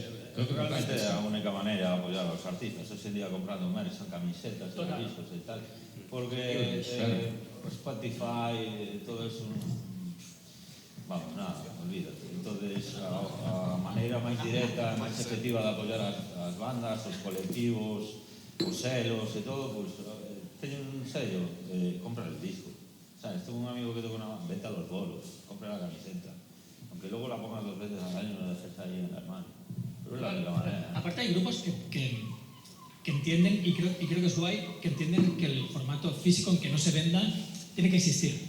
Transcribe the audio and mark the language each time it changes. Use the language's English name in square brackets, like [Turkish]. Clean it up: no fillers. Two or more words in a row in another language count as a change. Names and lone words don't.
[Galician] Realmente é a única maneira de apoiar aos artistas. Hoxe en día comprando merch en camisetas e discos e tal, porque Spotify, [Spanish] todo eso, vamos, nada, olvídate. [Galician] Entonces, a maneira máis directa, máis efectiva de apoiar as bandas, os colectivos, os selos e todo, pois teñen un sello, [Spanish] compra el disco. Sabes, tengo un amigo que toca una vete a los bolos, compra la camiseta. Aunque luego la pongas 2 veces al año, no la dejes ahí en el armario. Pero es la única manera. Aparte hay grupos que entienden, y creo que es guay, que entienden que el formato físico, aunque no se venda, tiene que existir.